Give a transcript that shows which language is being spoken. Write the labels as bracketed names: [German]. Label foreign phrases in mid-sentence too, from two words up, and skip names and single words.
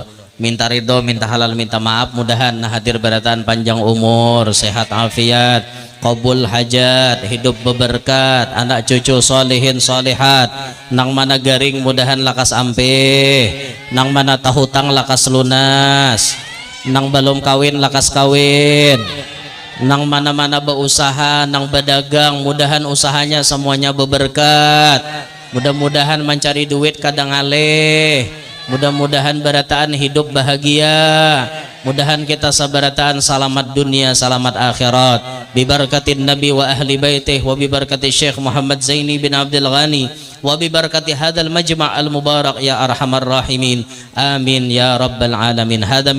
[Banjar] Minta ridho, minta halal, minta maaf, mudahan hadir barataan panjang umur, sehat afiat, qabul hajat, hidup beberkat, anak cucu solihin solihat, nang mana garing mudahan lakas ampih, nang mana tahutang lakas lunas, nang belum kawin lakas kawin, nang mana-mana berusaha, nang berdagang, mudahan usahanya semuanya beberkat. Mudah-mudahan mencari duit kadang alih, mudah-mudahan berataan hidup bahagia, mudahan kita sabarataan salamat dunia salamat akhirat [Arabic] ببركة النبي وأهل بيته وببركة [Banjar] Syekh Muhammad Zaini bin Abdul Ghani [Arabic] وببركة هذا المجمع المبارك يا أرحم الراحمين آمين يا رب العالمين. [Banjar] Hadam